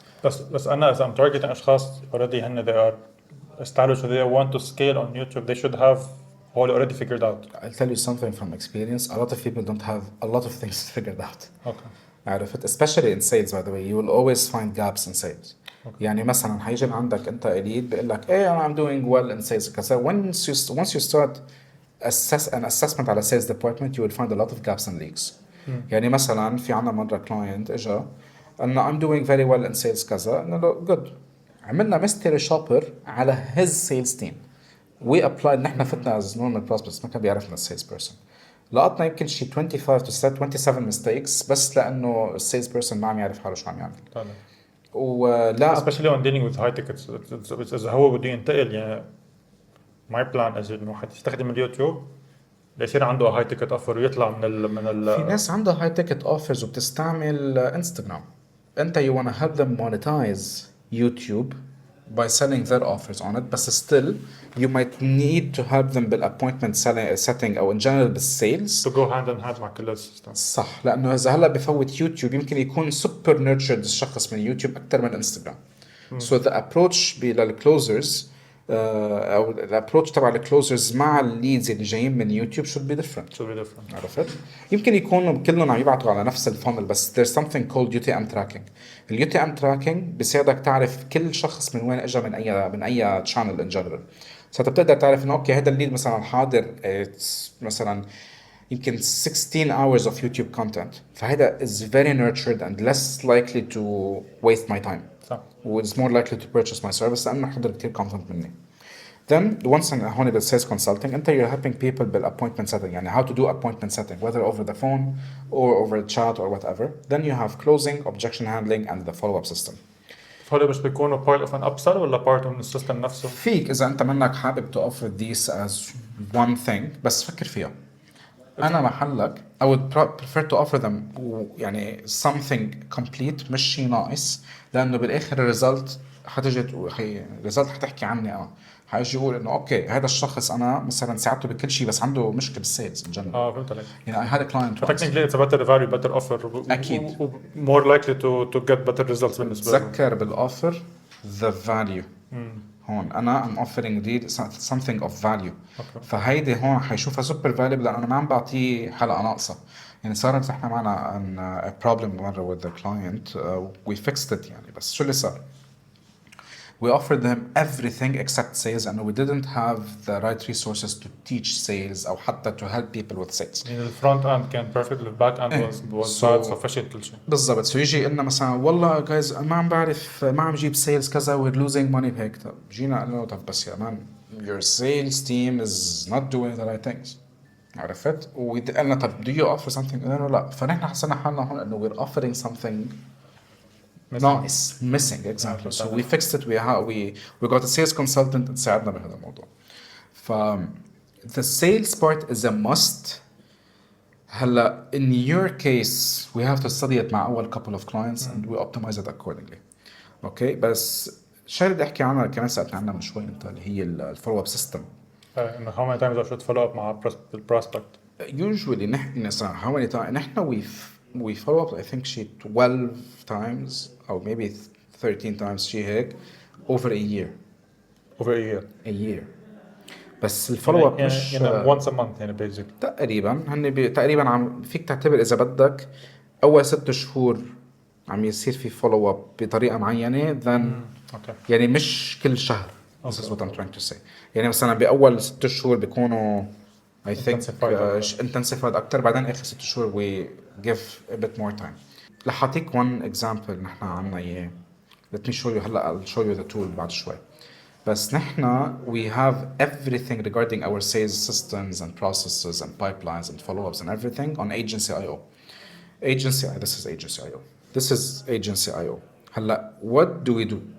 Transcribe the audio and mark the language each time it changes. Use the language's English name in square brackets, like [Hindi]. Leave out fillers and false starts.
[Arabic] بس أنا إذا [English] I'm targeting [Arabic] أشخاص [English] already هن they are established, they want to scale on YouTube, they should have all already figured out. I'll tell you something from experience. A lot of people don't have a lot of things figured out. Okay. [Arabic] عرفت? [English] Especially in sales by the way, you will always find gaps in sales. Okay. [Arabic] يعني مثلا حيجي عندك أنت lead بيقول لك إيه [English] I'm doing well in sales [Arabic] كذا. [English] Once you start an assessment [Arabic] على [English] sales department you will find a lot of gaps and leaks. [Arabic] يعني مثلا في عنا مرة client إجا أنه [English] I'm doing very well in sales [Arabic] كذا, قلنا له good. عملنا [English] mystery shopper على his sales team. we applied [Arabic] نحن فتنا [English] as normal prospects, [Arabic] ما كان بيعرفنا [English] sales person. [Arabic] لقطنا يمكن شي 25 to 27 mistakes بس لأنه sales person ما عم يعرف حاله شو عم يعمل. ولا [English] especially when dealing with high tickets [Arabic] إذا هو بده ينتقل يعني [English] my plan is [Arabic] إنه حيستخدم اليوتيوب ليصير عنده هاي تيكت اوفر ويطلع من في ناس عندها هاي تيكت اوفرز وبتستعمل انستغرام. [English] انت you wanna help them monetize YouTube by selling their offers on it, [Arabic] بس [English] still you might need to help them بالappointment setting او in general بالsales to go hand in hand [Arabic] مع كل السيستم. صح, لانه اذا هلا بفوت يوتيوب يمكن يكون [English] super nurtured [Arabic] الشخص من يوتيوب اكثر من انستغرام. So the approach للclosers او الابروتش تبع الكلوزرز مع الليدز اللي جايين من يوتيوب [English] should be different. [Arabic] عرفت؟ يمكن يكونوا كلهم عم يبعتوا على نفس الفانل بس [English] there's something called UTM tracking. [Arabic] ال UTM tracking بيساعدك تعرف كل شخص من وين اجى من اي channel in general. فانت بتقدر تعرف انه اوكي هذا الليد مثلا حاضر مثلا يمكن [English] 16 hours of YouTube content, فهذا is very nurtured and less likely to waste my time. It's more likely to purchase my service [Arabic] لأنه حضر كتير [English] content مني. then once [Arabic] هون [English] بالsales consulting انت you're helping people بالappointment setting يعني how to do appointment setting whether over the phone or over chat or whatever. Then you have closing, objection handling and the follow-up system. [Arabic] هول مش بيكونوا [English] part of an upsell [Arabic] ولا part من السيستم نفسه؟ فيك إذا أنت منك حابب [English] to offer these as one thing [Arabic] بس فكر فيها. أنا محلك [English] I would prefer to offer them [Arabic] يعني [English] something complete [Arabic] مش شيء ناقص لأنه بالآخر الريزلت حتجي الريزلت حتحكي عني أنا حيجي يقول إنه أوكي هذا الشخص أنا مثلا ساعدته بكل شيء بس عنده مشكلة بالسيلز [English] in general. [Arabic] فهمت عليك. يعني [English] I had a client once. Technically it's a better value, better offer. [Arabic] أكيد. [English] More likely to get better results [Arabic] بالنسبة له. تذكر بالأوفر [English] the value. [Arabic] هون أنا [English] I'm offering deal something of value. [Arabic] فهيدي هون حيشوفها [English] super valuable [Arabic] لأن أنا ما عم بعطيه حلقة ناقصة. يعني صارت إحنا معنا [English] a problem مرة with the client we fixed it [Arabic] يعني بس شو اللي صار؟ [English] We offered them everything except sales and we didn't have the right resources to teach sales [Arabic] أو حتى [English] to help people with sales. يعني the front end كان perfect, the back end was bad sufficient [Arabic] كل شيء. بالضبط. So يجي قلنا مثلا والله guys ما عم بعرف ما عم جيب sales كذا [English] we're losing money [Arabic] بهيك. طب جينا قلنا له طب بس يا مان [English] your sales team is not doing the right things. [Arabic] عرفت؟ وقلنا طب [English] do you offer something؟ [Arabic] قلنا له لا. فنحن حسنا حالنا هون إنه [English] we're offering something [Arabic] ناقص [English] missing exactly. So we fixed it. We got a sales consultant [Arabic] تساعدنا بهذا الموضوع. [English] ف the sales part is a must. هلا in your case we have to study it [Arabic] مع أول [English] couple of clients and we optimize it accordingly. [Arabic] Okay بس شو بدي أحكي عنها كمان سألتني عنها من شوي أنت اللي هي الفولو اب سيستم. إنه [English] how many times I should follow up مع prospect. Usually نحن how many times نحن we follow up I think she 12 times or maybe 13 times شيء هيك over a year. Over a year. A year. [Arabic] بس الفولو اب مش [English] once a month [Arabic] يعني [English] basically. [Arabic] تقريبا تقريبا عم فيك تعتبر اذا بدك اول 6 شهور عم يصير في فولو اب بطريقه معينه [English] then [Arabic] يعني مش كل شهر. [English] This is what I'm trying to say. [Arabic] يعني مثلا باول 6 شهور [English] بيكونوا I think intensified [Arabic] اكثر بعدين اخر 6 شهور [English] we give a bit more time. [Arabic] رح اعطيك [English] one example [Arabic] نحن عنا اياه. [English] Let me show you هلا I'll show you the tool [Arabic] بعد شوي. بس نحن [English] we have everything regarding our sales systems and processes and pipelines and follow-ups and everything on agency.io. This is agency.io. This is agency.io. [Arabic] هلا [English] what do we do?